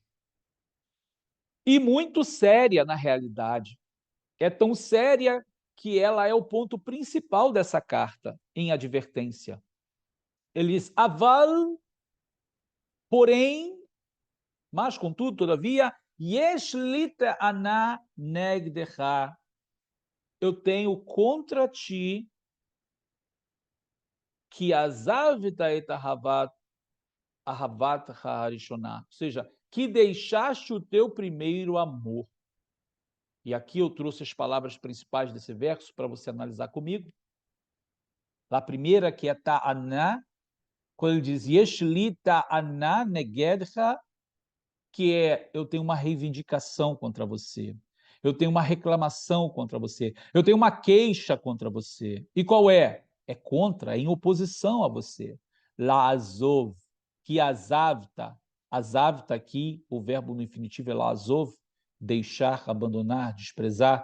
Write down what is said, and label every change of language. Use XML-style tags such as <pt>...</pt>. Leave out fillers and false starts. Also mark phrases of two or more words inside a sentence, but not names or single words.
<pt>E muito séria na realidade. É tão séria que ela é o ponto principal dessa carta, em advertência. Ele diz: aval, porém, mas contudo, todavia,</pt> <he>יש לי טענה נגדך,</he> <pt>eu tenho contra ti que</pt> <he>עזבת את אהבת הראשונה,</he> <pt>ou seja, que deixaste o teu primeiro amor. E aqui eu trouxe as palavras principais desse verso para você analisar comigo. A primeira, que é ta'ana, quando ele diz</pt> <he>יש לי טענה נגדך,</he> <pt>que é: eu tenho uma reivindicação contra você, eu tenho uma reclamação contra você, eu tenho uma queixa contra você. E qual é? É contra, é em oposição a você. La'azov, que azavta, azavta aqui, o verbo no infinitivo é la'azov, deixar, abandonar, desprezar.</pt>